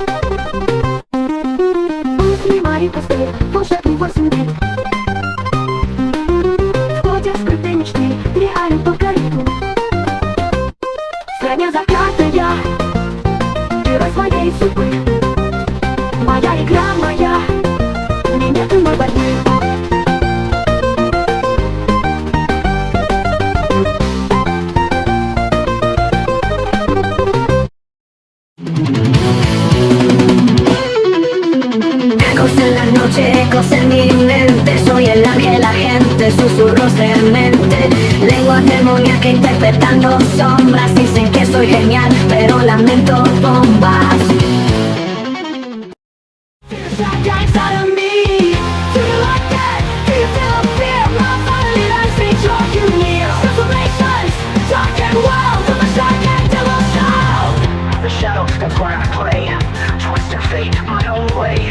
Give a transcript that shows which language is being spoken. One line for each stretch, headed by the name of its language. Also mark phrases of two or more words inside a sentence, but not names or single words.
Russian: Мысли мои пустые, волшебный 8 дней. Входят скрытые мечты, реален только ритм. Стране закатная, герой своей судьбы. Моя игра моя, мне нет иной борьбы.
Spanish: Ecos en la noche, ecos en mi mente. Soy el ángel, la gente, susurros de mente. Lengua demoníaca interpretando sombras. Dicen que soy genial, pero lamento bombas.
English: That's where I play, twisting fate my own way.